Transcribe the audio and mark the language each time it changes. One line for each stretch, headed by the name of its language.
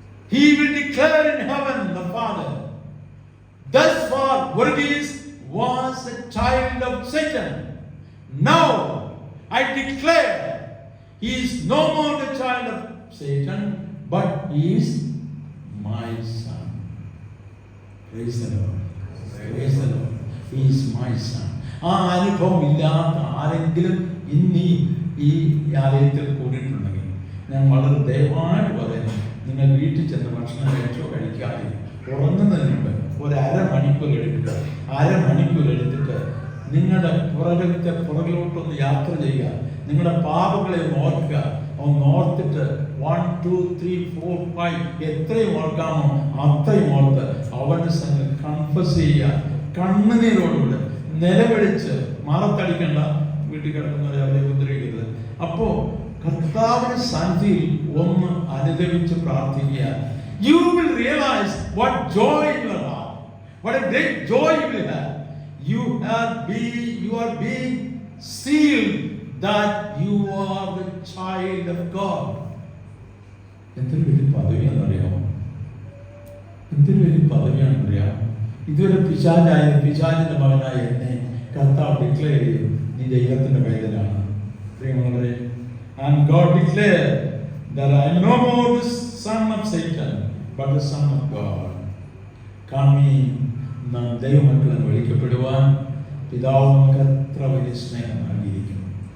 English: He will declare in heaven, the Father, thus far Varghese was a child of Satan. Now I declare he is no more the child of Satan, but he is my son. Praise the Lord. Praise the Lord. He is my son.
Malayalam: ആ അനുഭവം ഇല്ലാത്ത ആരെങ്കിലും ഇന്ന് ഈ ആലയത്തിൽ കൂടിയിട്ടുണ്ടെങ്കിൽ ഞാൻ വളരെ ദയവായിട്ട് പറയുന്നു, നിങ്ങൾ വീട്ടിൽ ചെന്ന് ഭക്ഷണം കഴിച്ചോ കഴിക്കാതെ ഉറങ്ങുന്നതിന് മുമ്പ് ഒരു അരമണിക്കൂർ എടുക്കുക. അരമണിക്കൂർ എടുത്തിട്ട് നിങ്ങളുടെ പുറകിലോട്ടൊന്ന് യാത്ര ചെയ്യുക. നിങ്ങളുടെ പാപങ്ങളെ ഓർക്കുക. ഒന്ന് ഓർത്തിട്ട് 1, 2, 3, 4, 5 എത്രയും ഓർക്കാമോ അത്രയും ഓർത്ത് അവന്റെ സംഘം കൺഫസ് ചെയ്യുക. കണ്ണുനീരോടുകൂടെ നിലവിളിച്ച് മാറത്തടിക്കണ്ട. വീട്ടിൽ കിടക്കുന്നവരെ അവരെ ഉപദ്രവിക്കരുത്. അപ്പോ കർത്താവിന്റെ സന്നിധിയിൽ ഒന്ന് അനുദവിച്ച് പ്രാർത്ഥിക്കുക.
English: You will realize what joy in your heart, what a great joy you will have. You are being sealed that you are the child of God.
Malayalam: എന്തൊരു വലിയ പദവിയാണെന്നറിയാമോ? എന്തൊരു വലിയ പദവിയാണെന്നറിയാമോ? ഇതുവരെ പിശാചിന്റെ മകനായ എന്നെ കർത്താവ് ഡിക്ലെയർ ചെയ്തു, നീ ദൈവത്തിന്റെ പൈതലാണ്. പ്രിയമുള്ളവരെ,
English: and God declared that I am no more the son of Satan but the son of God.
Malayalam: കമ്മി നാം ദൈവമക്കളെന്ന് വിളിക്കപ്പെടുവാൻ പിതാവ് നമുക്ക് എത്ര വലിയ സ്നേഹം നൽകിയിരിക്കുന്നു.